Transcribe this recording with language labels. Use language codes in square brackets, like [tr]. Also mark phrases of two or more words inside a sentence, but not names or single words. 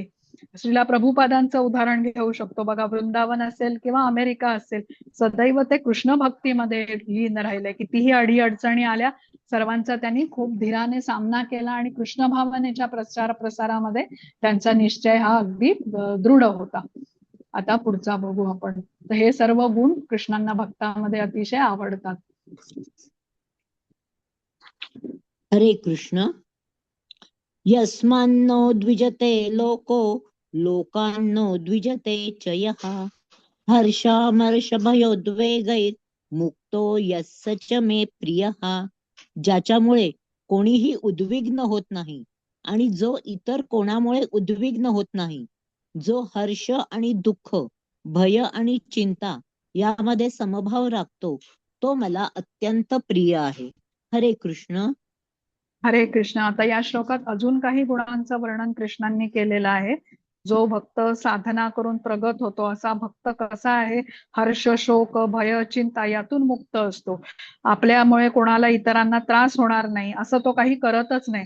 [mr] श्रीला प्रभुपादांचं उदाहरण घेऊ शकतो बघा. वृंदावन असेल किंवा अमेरिका असेल, सदैव ते कृष्ण भक्तीमध्ये लीन राहिले. कितीही अडीअडचणी आल्या सर्वांचा त्यांनी खूप धीराने सामना केला आणि कृष्ण भावनेच्या प्रसारामध्ये त्यांचा निश्चय हा अगदी दृढ होता. आता पुढचा बघू आपण. तर हे सर्व गुण कृष्णांना भक्तामध्ये अतिशय आवडतात. हरे कृष्ण. [sa] यस्मान्नो द्विजते लोको लोकान्नो द्विजते च यः हर्षामर्षभयोद्वेगैः मुक्तो यस्य च मे प्रियः. [mr] ज्याच्यामुळे कोणीही उद्विग्न होत नाही आणि जो इतर कोणामुळे उद्विग्न होत नाही, जो हर्ष आणि दुःख, भय आणि चिंता यामध्ये समभाव राखतो, तो मला अत्यंत प्रिय आहे. हरे कृष्ण. हरे कृष्ण. आता या श्लोकात अजून काही गुणांचं वर्णन कृष्णांनी केलेलं आहे जो भक्त साधना करून प्रगत होतो असा भक्त कसा आहे, हर्ष शोक भय चिंता यातून मुक्त असतो. आपल्यामुळे कोणाला इतरांना त्रास होणार नाही असं तो काही करतच नाही.